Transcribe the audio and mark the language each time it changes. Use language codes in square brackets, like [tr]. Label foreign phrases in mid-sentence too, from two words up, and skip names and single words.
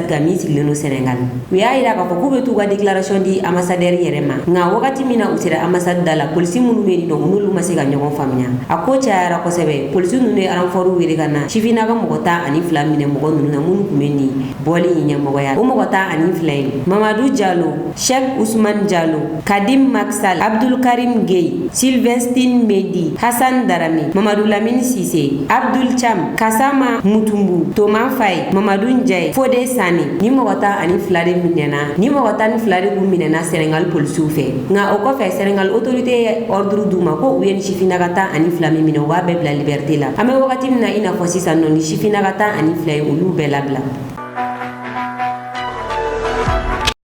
[bm] ka min sigilen no Senegal u y'a yira k'a fɔ k'u bɛ t'u ka déclaration di ambassadeur yɛrɛ ma nka wagati min na u sera ambassade da la polisi minnu bɛ yen nɔ n'olu ma se ka ɲɔgɔn faamuya a ko cayara kosɛbɛ polisi ninnu ye renfort wele ka na sifinaka mɔgɔ 12 minɛ mɔgɔ ninnu na minnu tun bɛ nin bɔli in ɲɛmɔgɔya o mɔgɔ 12 in Mamadou Diallo, Cheikh Ousmane Diallo, Kadim Maksal, Abdul Karim Gueye, Sylvestine Medi, Hassan Darame, Mamadou Lamine Sissé, Abdul Cham, Kasama Mutumbu, Thomas Faye, Mamadou Ndiaye, Fodé Sani ni mɔgɔ 12 de minɛna ni mɔgɔ 12 de kun minɛna Senegal polisiw fɛ nka o kɔfɛ Senegal autorité ye ordre d'u ma ko u ye ni sifinaka 12 min minɛ u b'a bɛɛ bila liberté la an bɛ wagati min na i n'a fɔ sisan nɔ ni sifinaka 12 ye olu bɛɛ labila.